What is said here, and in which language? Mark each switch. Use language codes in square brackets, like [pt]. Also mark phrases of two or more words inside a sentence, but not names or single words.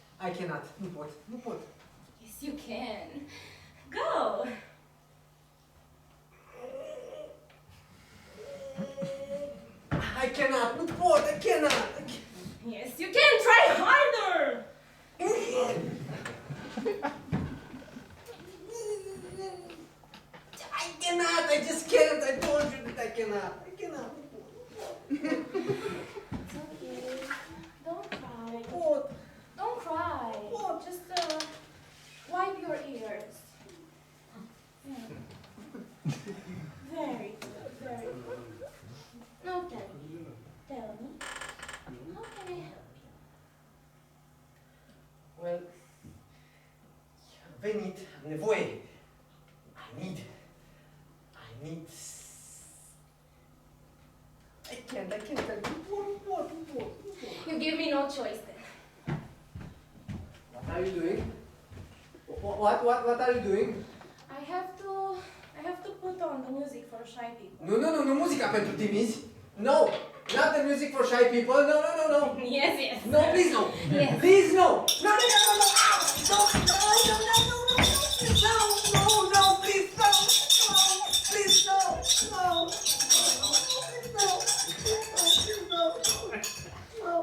[en] cannot. [ro] Nu pot, nu pot. [en] Yes, you can. Go. I cannot, [ro] nu pot, [en] I cannot. Yes, you can. Try harder. I cannot, I just can't. I told you that I cannot. I cannot. It's okay. Don't cry. What? Don't cry. What? Just wipe your ears. Yeah. Very good. Very good. Now tell me. Tell me. How can I help you? Well, [ro] venit, am nevoie. [en] I need. I can't. What? You give me no choice then. What are you doing? What are you doing? I have to put on the music for shy people. [ro] Nu, muzica pentru timizi. [en] No, not the music for shy people. No. Yes, yes. No, please no. Yes. Please no. No. Please no.